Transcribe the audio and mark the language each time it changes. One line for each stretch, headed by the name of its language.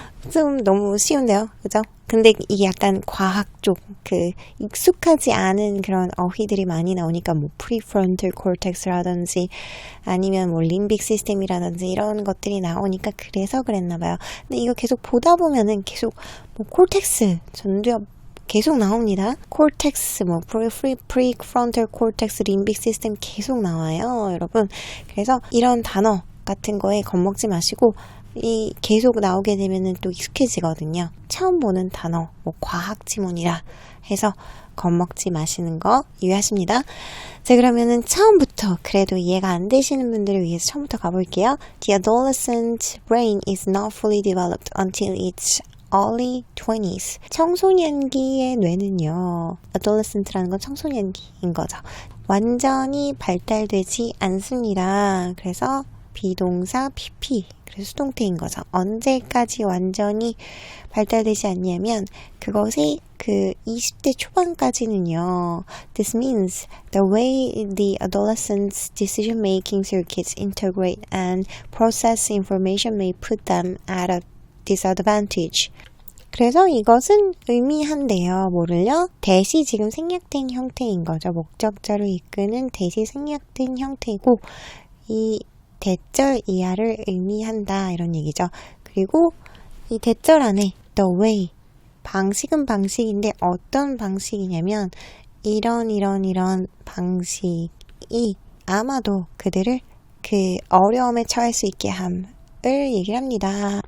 Korean: 좀 너무 쉬운데요, 그죠? 근데 이게 약간 과학 쪽, 익숙하지 않은 그런 어휘들이 많이 나오니까 뭐 prefrontal cortex라든지 아니면 뭐 limbic system이라든지 이런 것들이 나오니까 그래서 그랬나봐요. 근데 이거 계속 보다 보면은 계속 뭐 cortex, 전두엽 계속 나옵니다. cortex, 뭐 prefrontal cortex, limbic system 계속 나와요, 여러분. 그래서 이런 단어 같은 거에 겁먹지 마시고 이 계속 나오게 되면은 또 익숙해지거든요. 처음 보는 단어, 뭐 과학 지문이라 해서 겁먹지 마시는 거 유의하십니다. 자, 그러면은 처음부터 그래도 이해가 안 되시는 분들을 위해서 처음부터 가볼게요.
English: The adolescent brain is not fully developed until its early 20s.
Korean: 청소년기의 뇌는요, adolescent라는 건 청소년기인 거죠. 완전히 발달되지 않습니다. 그래서 비동사 PP, 그래서 수동태인 거죠. 언제까지 완전히 발달되지 않냐면 그것이 그 20대 초반까지는요.
English: This means the way the adolescents' decision-making circuits integrate and process information may put them at a disadvantage.
Korean: 그래서 이것은 의미한대요. 뭐를요? 대시 지금 생략된 형태인 거죠. 목적절을 이끄는 대시 생략된 형태이고 이 대절 이하를 의미한다 이런 얘기죠. 그리고 이 대절 안에 the way, 방식은 방식인데 어떤 방식이냐면 이런 방식이 아마도 그들을 그 어려움에 처할 수 있게 함을 얘기를 합니다.